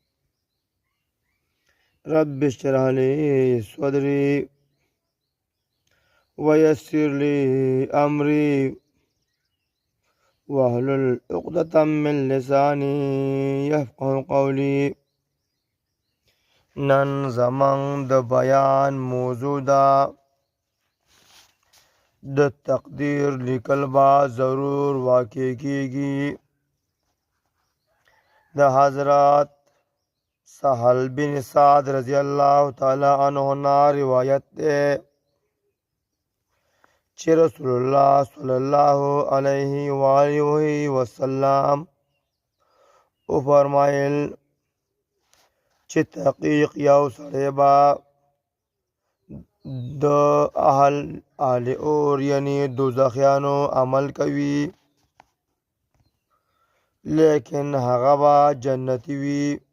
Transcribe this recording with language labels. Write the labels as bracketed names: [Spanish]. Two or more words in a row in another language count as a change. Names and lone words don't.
[Arabic] رب اشرح لي صدري ويسر لي أمري واحلل عقدة من لساني يفقه قولي. [Pashto] نن زمان د بیان موضوع ده د تقدیر لیکل با ضرور واقع کیږي. د حضرت سهل بن سعد [Arabic] رضی اللہ تعالی عنہ [Urdu] نا روایت ہے [Pashto] چې رسول الله [Arabic] صلی الله علیه و آله وسلم [Pashto] او فرمایل چې تحقیق یو سړی به د اهل اور یعنی دوزخیانو عمل کوي، لیکن هغه به جنتی وي،